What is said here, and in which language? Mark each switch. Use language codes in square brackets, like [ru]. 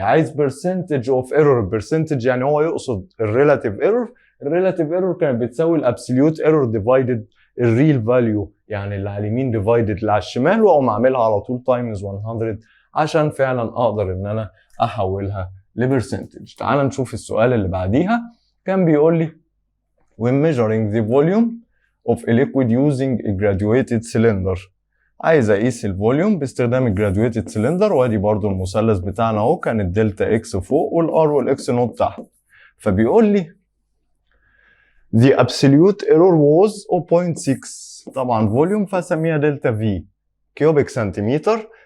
[ar] عايز برسنتج اوف ايرور، برسنتج يعني هو يقصد الريلاتيف ايرور. الريلاتيف ايرور كانت بتساوي الابسوليوت ايرور ديفايدد الريل فاليو، يعني اللي على اليمين ديفايدد اللي على الشمال، واقوم اعملها على طول تايمز 100 عشان فعلا اقدر ان انا احولها لبرسنتج. تعال نشوف السؤال اللي بعديها. كان بيقول لي [en] when measuring the volume of a liquid using a graduated cylinder. [ar] عايز اقيس الفوليوم باستخدام الجراديويتد سيلندر، وادي برضو المثلث بتاعنا اهو، كان الدلتا اكس فوق والار والاكس نوت تحت. فبيقول لي [en] the absolute error was 0.6، [ar] طبعا فوليوم فاسميها دلتا في كيوبيك سنتيمتر.